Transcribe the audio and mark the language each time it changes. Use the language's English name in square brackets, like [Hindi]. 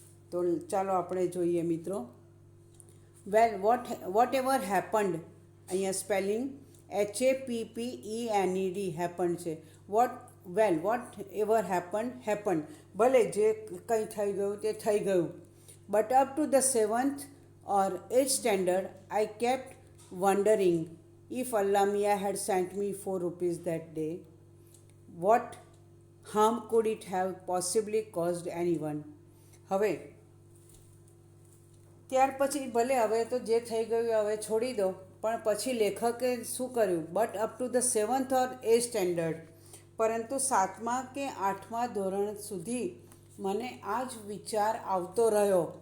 [Gujarati] તો ચાલો આપણે જોઈએ મિત્રો. [English] well, whatever happened, [Gujarati] અહીંયા સ્પેલિંગ HAPPENED હેપન્ડ છે. [English] whatever happened, [Gujarati] ભલે જે કંઈ થઈ ગયું તે થઈ ગયું. [English] But up to the 7th or 8th standard I kept wondering if Allah Mia had sent me 4 rupees that day, what harm could it have possibly caused anyone. [Gujarati] હવે ત્યાર પછી ભલે હવે તો જે થઈ ગયું હવે છોડી દો, પણ પછી લેખકે શું કર્યું? [English] but up to the 7th or 8th [Gujarati] standard, પરંતુ 7મા કે 8મા ધોરણ સુધી મને આ જ વિચાર આવતો રહ્યો.